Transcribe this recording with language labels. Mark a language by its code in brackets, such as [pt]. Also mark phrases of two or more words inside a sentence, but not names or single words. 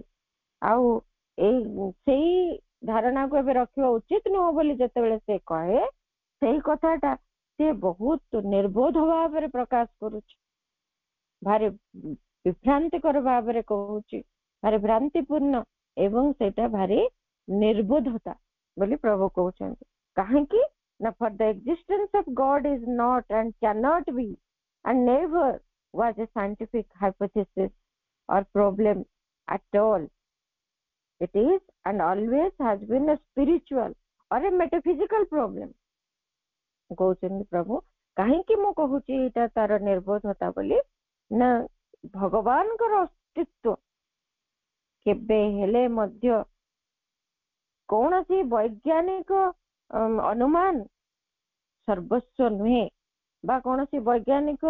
[or] ଆଉ ସେଇ ଧାରଣାକୁ ଏବେ ରଖିବା ଉଚିତ ନୁହଁ ବୋଲି ଯେତେବେଳେ ସେ କହେ, ସେଇ କଥାଟା ସେ ବହୁତ ନିର୍ବୋଧ ଭାବରେ ପ୍ରକାଶ କରୁଛି। ଭାରି ବିଭ୍ରାନ୍ତିକର ଭାବରେ କହୁଛି, ଭାରି ଭ୍ରାନ୍ତିପୂର୍ଣ୍ଣ ଏବଂ ସେଇଟା ଭାରି ନିର୍ବୁଦ୍ଧତା ବୋଲି ପ୍ରଭୁ କହୁଛନ୍ତି। କାହିଁକି ନା [en] for the existence of God is not and cannot be and never was a scientific hypothesis or problem at all. It is and always has been a spiritual or a metaphysical problem [or] କହୁଛନ୍ତି ପ୍ରଭୁ। କାହିଁକି ମୁଁ କହୁଛି ଏଇଟା ତାର ନିର୍বোধତା ବୋଲି ନା ଭଗବାନଙ୍କର ଅସ୍ତିତ୍ୱ କେବେ ହେଲେ ମଧ୍ୟ କୌଣସି ବୈଜ୍ଞାନିକ ଅନୁମାନ ସର୍ବସ୍ୱ ନୁହେଁ ବା କୌଣସି ବୈଜ୍ଞାନିକ